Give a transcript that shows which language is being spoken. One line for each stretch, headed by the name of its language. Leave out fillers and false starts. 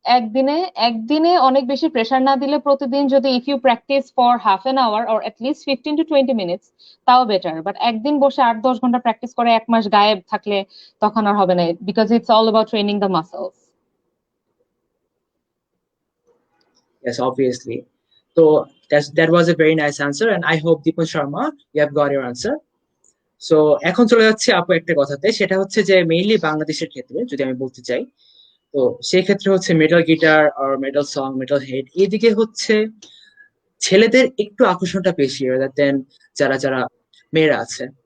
Bangla: একদিনে একদিনে অনেক বেশি প্রেসার না দিলে প্রতিদিন যদি
English: if you practise for half an hour or least 15 to 20 minutes
Bangla: তাও বেটার, বাট একদিন বসে 8-10 ঘন্টা প্র্যাকটিস করে 1 মাস গায়েব থাকলে তখন আর হবে না,
English: Because it's all about training the muscles. Yes, obviously. So that was a very nice answer, and I hope Dipon Sharma, you have got your answer.
Bangla: So এখন চলে যাচ্ছে আপু একটা কথাতে, সেটা হচ্ছে যে মেইনলি বাংলাদেশের ক্ষেত্রে যদি আমি বলতে চাই, তো সেই ক্ষেত্রে হচ্ছে মেটাল গিটার আর মেটাল সং, মেটাল হেড, এইদিকে হচ্ছে ছেলেদের একটু আকর্ষণটা বেশি রাদার দেন যারা যারা মেয়েরা আছে।